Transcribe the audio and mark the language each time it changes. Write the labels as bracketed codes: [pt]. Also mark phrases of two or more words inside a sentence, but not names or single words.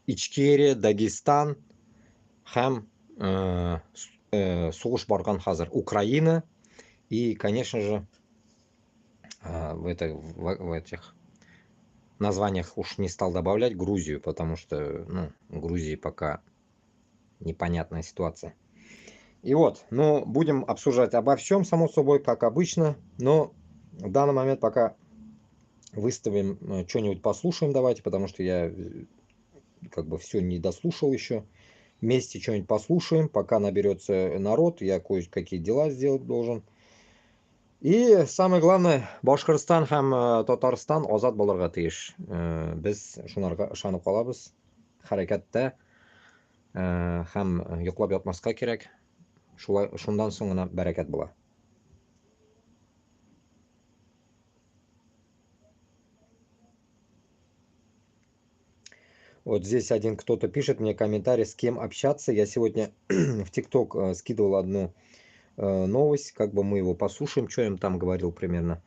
[tt] Ичкерия, Дагестан, һәм сугыш барган хәзер Украина [ru] и, конечно же, в этих названиях уж не стал добавлять Грузию, потому что, ну, в Грузии пока непонятная ситуация. И вот, ну, будем обсуждать обо всем, само собой, как обычно, но в данный момент пока выставим, что-нибудь послушаем давайте, потому что я как бы все не дослушал еще. Вместе что-нибудь послушаем, пока наберется народ, я кое-какие дела сделать должен. И самое главное, [tt] Башкортстан һәм Татарстан азат булырга тиеш. Без шунарга ышанып калабыз. Хәрәкәттә һәм йоклап ятмаска кирәк. Шундан соң гына бәрәкәт була. [ru] Вот здесь один кто-то пишет мне комментарий, с кем общаться. Я сегодня в ТикТок скидывал одну новость, как бы мы его послушаем, что я им там говорил примерно.